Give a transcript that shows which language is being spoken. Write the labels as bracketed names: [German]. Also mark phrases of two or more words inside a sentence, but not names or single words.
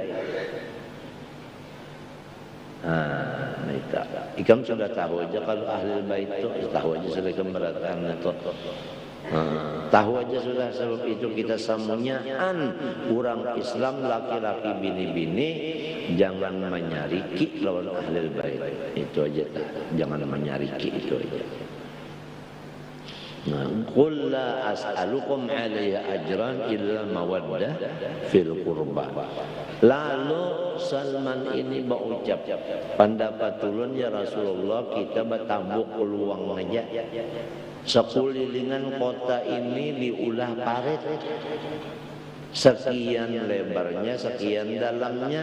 [Banjar] Ikam sudah tahu aja kalau [Arabic] أهل البيت [Banjar] itu tahu aja sudah keberatan itu. Tahu aja sudah sebab itu kita semuanyaan orang Islam laki-laki bini-bini jangan menyariki lawan [Arabic] أهل البيت. [Banjar] Itu aja jangan menyariki itu aja. [Arabic] قل لا أسألكم عليه أجرا إلا المودة في القربى. [Banjar] Lalu Salman ini berucap, pendapat tulun [Arabic] يا رسول الله [Banjar] kita bertabuk peluang aja. Sekulilingan kota ini diulah parit. Sekian lebarnya, sekian dalamnya.